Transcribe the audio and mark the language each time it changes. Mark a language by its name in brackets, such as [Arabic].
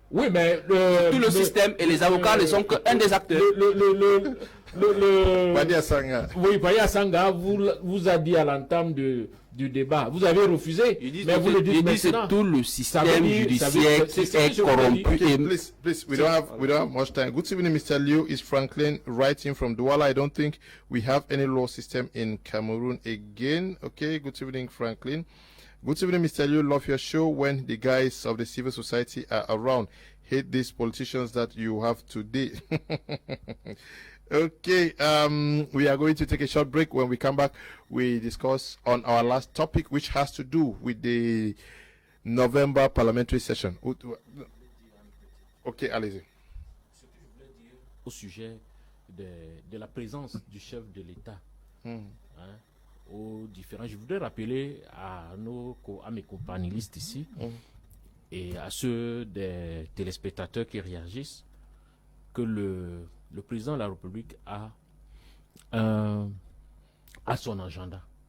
[French] Oui, mais... tout le système et les avocats ne sont qu'un des acteurs. Oui, Baya Sanga vous a dit à l'entame du débat. Vous avez refusé, mais vous le dites maintenant. Tout le système judiciaire est corrompu. [English] Please, we don't have much time. Good evening, Mr. Liu. Is Franklin writing from Douala? I don't think we have any law system in Cameroon again. Okay, good evening, Franklin. Good evening, Mr. Liu. Love your show when the guys of the civil society are around. Hate these politicians that you have today. Okay, we are going to take a short break. When we come back, we discuss on our last topic, which has to do with the November parliamentary session. [French] Okay, allez-y. Ce que je voulais dire au sujet de la présence du chef de l'État, aux différents. Je voudrais rappeler à mes companélistes ici et à ceux des téléspectateurs qui réagissent que le président de la République a son agenda.